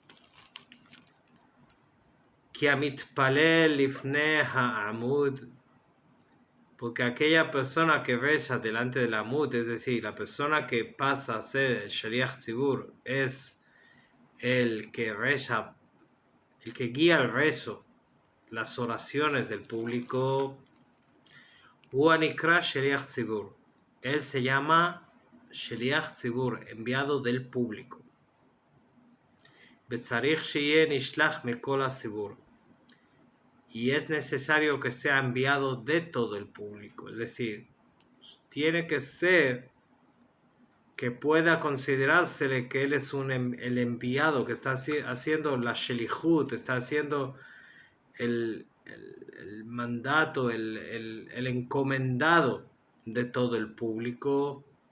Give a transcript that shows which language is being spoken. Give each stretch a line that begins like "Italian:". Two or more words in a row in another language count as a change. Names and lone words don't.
Hebrew: כי המתפלל לפני העמוד,
Spanish: porque aquella persona que reza delante del Amud, es decir, la persona que pasa a ser el
Hebrew: שליח ציבור,
Spanish: es el que reza, el que guía el rezo, las oraciones del público.
Hebrew: הוא נקרא שליח ציבור,
Spanish: él se llama
Hebrew: שליח ציבור,
Spanish: enviado del público.
Hebrew: וצריך שיהיה נשלח מכל הציבור,
Spanish: y es necesario que sea enviado de todo el público, es decir, tiene que ser que pueda considerársele que él es el enviado, que está haciendo la Shelihut, está haciendo el mandato, el encomendado de todo el público.